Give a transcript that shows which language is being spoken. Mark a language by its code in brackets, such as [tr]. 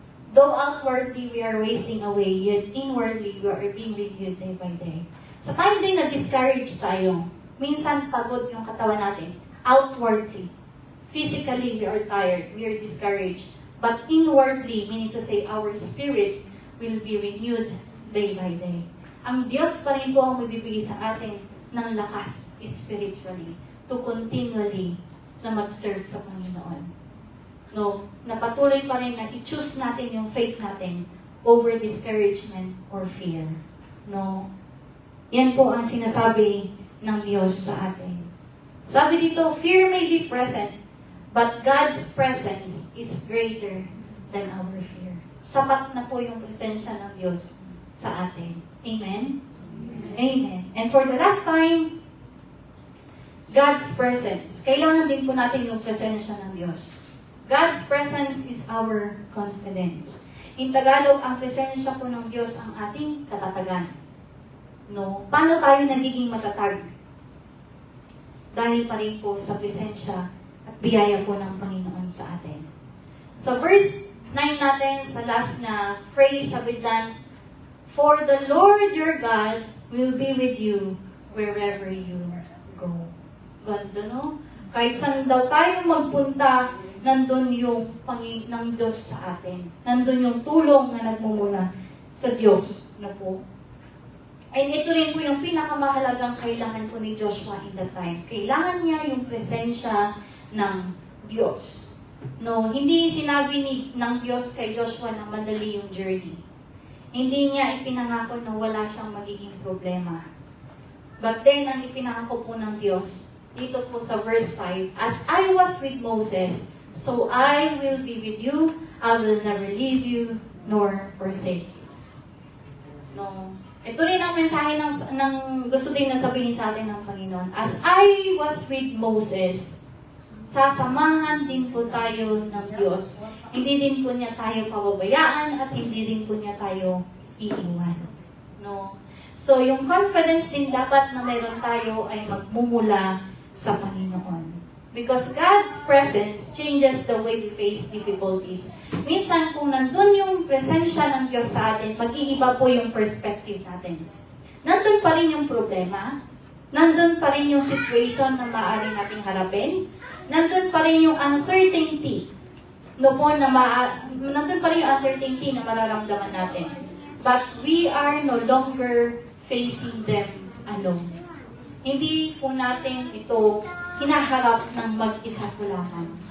[en] Though outwardly we are wasting away, yet inwardly we are being renewed day by day." [tl] Sa time din na discourage tayo, minsan pagod yung katawan natin. [en] Outwardly, physically we are tired, we are discouraged. But inwardly, meaning to say, our spirit will be renewed day by day. [tl] Ang Diyos pa rin po ang magbibigay sa atin ng lakas spiritually to continually na mag-serve sa Panginoon. No, napatuloy pa rin na i-choose natin yung faith natin over discouragement or fear. No, yan po ang sinasabi ng Diyos sa atin. Sabi dito, [en] fear may be present, but God's presence is greater than our fear. [tl] Sapat na po yung presensya ng Diyos sa atin. [en] Amen? Amen. And for the last time, God's presence. [tl] Kailangan din po natin yung presensya ng Diyos. [en] God's presence is our confidence. In Tagalog, [tl] ang presensya po ng Diyos ang ating katatagan. No? Paano tayo nagiging matatag? Dahil pa rin po sa presensya at biyaya po ng Panginoon sa atin. Sa verse 9 natin, sa last na phrase, sabi dyan, [en] "For the Lord your God will be with you wherever you go." [tl] Ganda, no? Kahit saan daw tayo magpunta, nandun yung Panginoon ng Diyos sa atin. Nandun yung tulong na nagmumula sa Diyos na po. And ito rin po yung pinakamahalagang kailangan po ni Joshua [en] in that time. [tl] Kailangan niya yung presensya ng Diyos. No, hindi sinabi ng Diyos kay Joshua na madali yung journey. Hindi niya ipinangako na wala siyang magiging problema. [en] But then, [tl] ang ipinangako po ng Diyos, dito po sa verse 5, [en] "As I was with Moses, so I will be with you. I will never leave you nor forsake you." No. [tl] Ito rin ang mensahe ng gusto din na sabihin sa atin ng Panginoon. [en] As I was with Moses, [tl] sasamahan din po tayo ng Diyos. Hindi din po niya tayo pababayaan at hindi din po niya tayo iiwan. No? So, yung confidence din dapat na meron tayo ay magmumula sa Panginoon. [en] Because God's presence changes the way we face difficulties. [tl] Minsan, kung nandun yung presensya ng Diyos sa atin, mag-iiba po yung perspective natin. Nandun pa rin yung problema, nandun pa rin yung situation na maaari nating harapin, nandun pa rin yung uncertainty, nandun pa rin yung uncertainty na mararamdaman natin. [en] But we are no longer facing them alone. [tl] Hindi po natin ito hinaharap ng mag-isa po lamang.